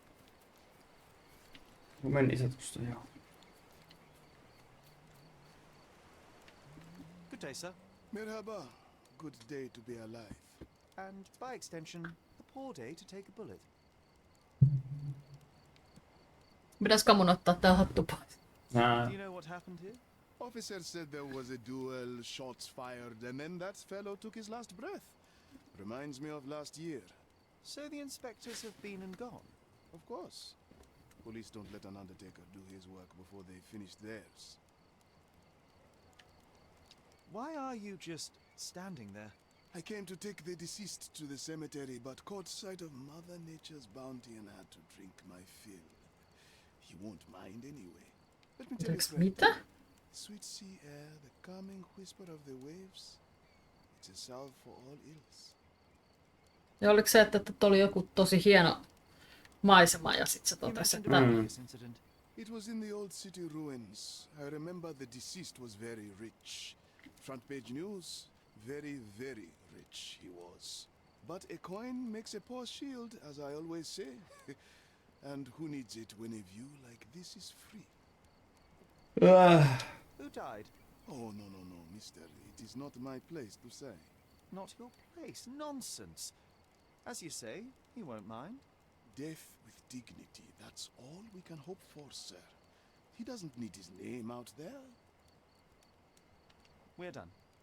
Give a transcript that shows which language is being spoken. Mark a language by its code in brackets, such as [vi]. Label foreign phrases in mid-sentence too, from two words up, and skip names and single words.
[fi] Meni se tuosta, joo. [en] Good day, sir. Merhaba. Good day to be alive. And by extension, a poor day to take a bullet. [fi] Pitäisikö mun ottaa tää hattu pois? [en] Do you know what happened here? Officer said there was a duel, shots fired, and then that fellow took his last breath. Reminds me of last year. So the inspectors have been and gone. Of course. Police don't let an undertaker do his work before they finish theirs. Why are you just standing there? I came to take the deceased to the cemetery, but caught sight of Mother Nature's bounty and had to drink my fill. He won't mind anyway. Let me tell you, friend. [fi] Mitä? [en] Sweet sea air, the calming whisper of the waves. It's a salve for all ills. [fi] Ja oliko se, että oli joku tosi hieno maisema ja sitten se [en] You [fi] totesi, [en] mentioned [fi] että [en] a previous incident. It was in the old city ruins. I remember the deceased was very rich. Front page news, very, very rich he was. But a coin makes a poor shield, as I always say. And who needs it when a view like this is free? Who died? Oh, no, mister. It is not my place to say. Not your place. Nonsense. As you say, he won't mind. Death with dignity, that's all we can hope for, sir. He doesn't need his name out there. We're done.